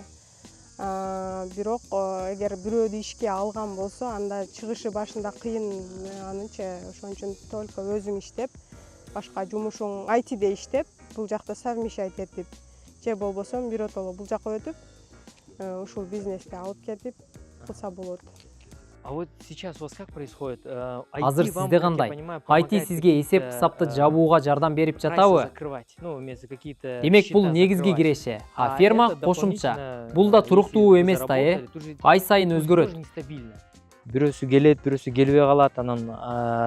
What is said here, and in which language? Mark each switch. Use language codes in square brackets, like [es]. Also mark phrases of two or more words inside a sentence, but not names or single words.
[ky] Бирок эгер бирөөдү ишке алган болсо, анда чыгышы башында кыйын анычы. Ошон үчүн только өзүң иштеп, башка жумушуң айтиде иштеп, бул жакта совмещать этип, же болбосо биротоло бул жака өтүп, ушул бизнести алып кетип кылса болот. [ru] А вот сейчас у вас как происходит? [ky] Азыр сизде кандай? IT сизге эсеп кысапты жабууга жардам берип жатабы? Демек бул негизги киреше. А ферма кошумча. Бул да туруктуу эмес да, ай сайын өзгөрөт. Бирөөсү келет, бирөөсү келбей калат, анан